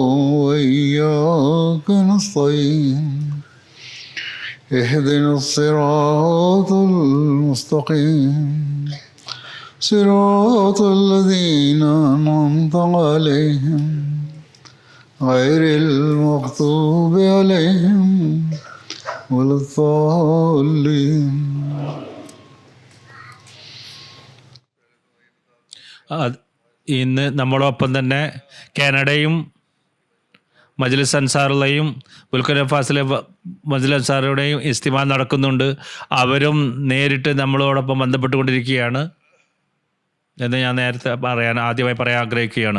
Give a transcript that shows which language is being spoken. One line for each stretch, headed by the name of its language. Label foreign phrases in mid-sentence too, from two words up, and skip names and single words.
Arabic: وإياك نستعين اهدنا الصراط المستقيم صراط الذين أنعمت عليهم غير المغضوب عليهم ولا الضالين.
Malayalam: ഇന്ന് നമ്മളൊപ്പം തന്നെ കാനഡയും മജ്ലിസ് അൻസാറുള്ളയും ബുർക്കിന ഫാസിലെ മജ്ലിസ് അൻസാറുടെയും ഇസ്തിമാ നടക്കുന്നുണ്ട്. അവരും നേരിട്ട് നമ്മളോടൊപ്പം ബന്ധപ്പെട്ടുകൊണ്ടിരിക്കുകയാണ് എന്ന് ഞാൻ നേരത്തെ ആദ്യമായി പറയാൻ ആഗ്രഹിക്കുകയാണ്.